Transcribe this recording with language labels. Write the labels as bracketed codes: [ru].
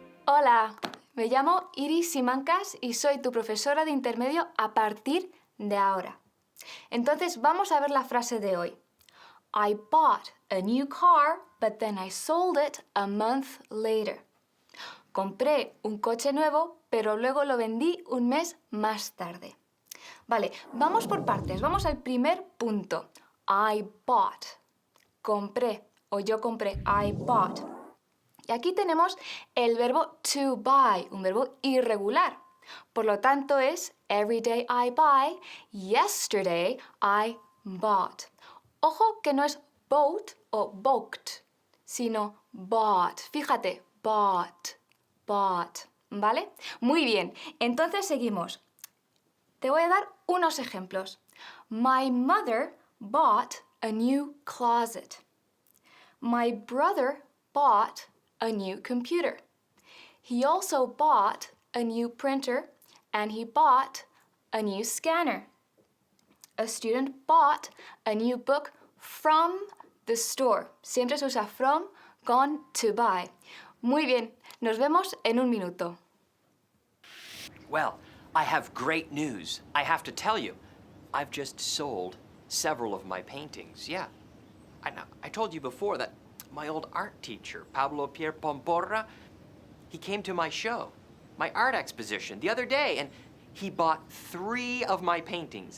[es] Hola, me llamo Iris Simancas y soy tu profesora de intermedio a partir de ahora. Entonces vamos a ver la frase de hoy. [en] I bought a new car, but then I sold it a month later. [es] Compré un coche nuevo, pero luego lo vendí un mes más tarde. Vale, vamos por partes. Vamos al primer punto. [en] I bought. [es] Compré o yo compré. [en] I bought. [es] Y aquí tenemos el verbo to buy, un verbo irregular. Por lo tanto es [en] every day I buy, yesterday I bought. [es] Ojo que no es bought o booked, sino bought. Fíjate, bought, bought. ¿Vale? Muy bien, entonces seguimos. Te voy a dar unos ejemplos. [en] My mother bought a new closet. My brother bought a new computer. He also bought a new printer and he bought a new scanner. A student bought a new book from the store. [es] Siempre se usa from, [en] gone to buy. [es] Muy bien, nos vemos en un minuto. [en] Well, I have great news. I have to tell you, I've just sold several of my paintings, yeah. I told you before that my old art teacher, Pablo Pierre Pomporra, he came to my show, my art exposition, the other day, and he bought 3 of my paintings.